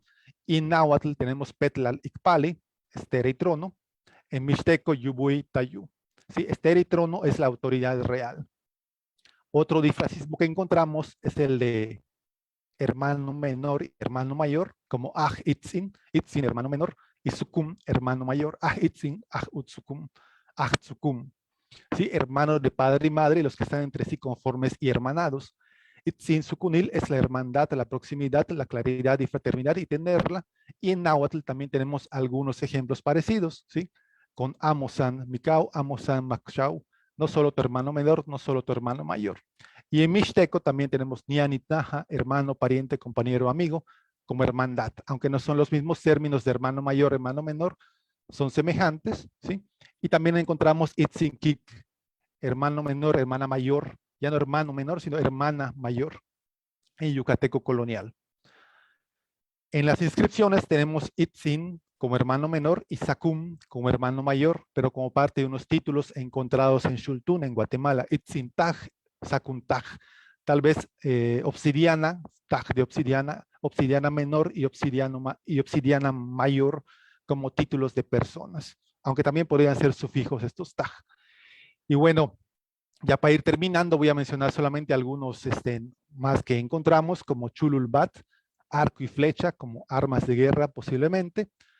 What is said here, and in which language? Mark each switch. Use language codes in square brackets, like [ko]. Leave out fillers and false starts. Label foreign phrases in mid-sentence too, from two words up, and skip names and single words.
[es] Y en náhuatl tenemos [nah] petlal ikpali, [es] estera y trono, en mixteco [mix] yubui tayu. [es] Sí, estera y trono es la autoridad real. Otro difracismo que encontramos es el de hermano menor, hermano mayor, como [yua] aj itzin, itzin [es] hermano menor, y sukum, hermano mayor, [yua] itzin, utsukum, tsukum. [es] ¿Sí? Hermanos de padre y madre, los que están entre sí conformes y hermanados. [yua] Itzin sukunil [es] es la hermandad, la proximidad, la claridad y fraternidad y tenerla. Y en náhuatl también tenemos algunos ejemplos parecidos, ¿sí? [nah] Con amosan mikau, amosan makshau, [es] no solo tu hermano menor, no solo tu hermano mayor. Y en mixteco también tenemos nianitaja, hermano, pariente, compañero, amigo, como hermandad, aunque no son los mismos términos de hermano mayor, hermano menor, son semejantes, ¿sí? Y también encontramos itzinkik, hermano menor, hermana mayor, ya no hermano menor, sino hermana mayor, en yucateco colonial. En las inscripciones tenemos itzin como hermano menor y sakum como hermano mayor, pero como parte de unos títulos encontrados en Xultún, en Guatemala, [emy] itzin taj, sakum taj. [es] Tal vez obsidiana, taj de obsidiana, obsidiana menor y obsidiana mayor como títulos de personas, aunque también podrían ser sufijos estos taj. Y bueno, ya para ir terminando, voy a mencionar solamente algunos más que encontramos, como chululbat, arco y flecha, como armas de guerra posiblemente,